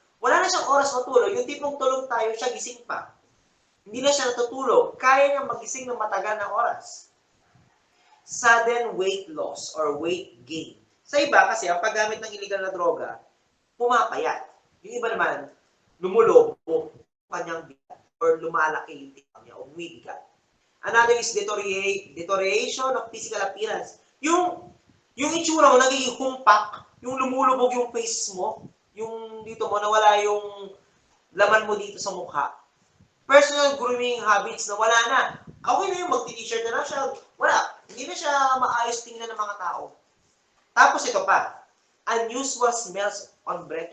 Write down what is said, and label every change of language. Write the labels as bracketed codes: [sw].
[tl] Wala na siyang oras matulog. Yung tipong tulog tayo, siya gising pa. Hindi na siya natutulog. Kaya niyang magising ng matagal na oras. [en] Sudden weight loss or weight gain. [tl] Sa iba kasi, ang paggamit ng illegal na droga, pumapayat. Yung iba naman, lumulobo kanyang bigat or lumalaki yung tipang niya o bumibigat. [en] Another is deterioration of physical appearance. [tl] Yung itsura mo, nagiging humpak, yung lumulubog yung face mo, yung dito mo, nawala yung laman mo dito sa mukha. Personal grooming habits na wala na. Okay na yung magti-t-shirt na lang siya. Wala. Hindi na siya maayos tingnan ng mga tao. Tapos ito pa, [en] unusual smells on breath.